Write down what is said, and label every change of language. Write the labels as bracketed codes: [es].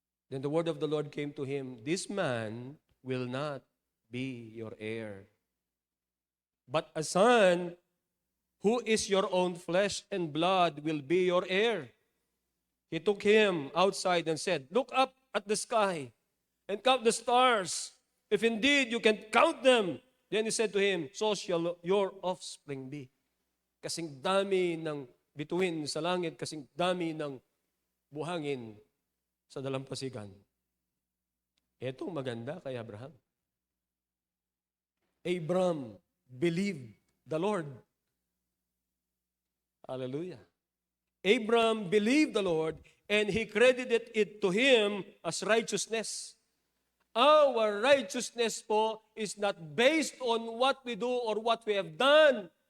[en] Then the word of the Lord came to him, this man will not be your heir, but a son who is your own flesh and blood will be your heir. He took him outside and said, look up at the sky and count the stars, if indeed you can count them. Then he said to him, so shall your offspring be. [tl] Kasing dami ng bituin sa langit, kasing dami ng buhangin sa dalampasigan. Etong maganda kay Abraham. [en] Abram believed the Lord. Hallelujah. Abram believed the Lord, and he credited it to him as righteousness. Our righteousness po is not based on what we do or what we have done.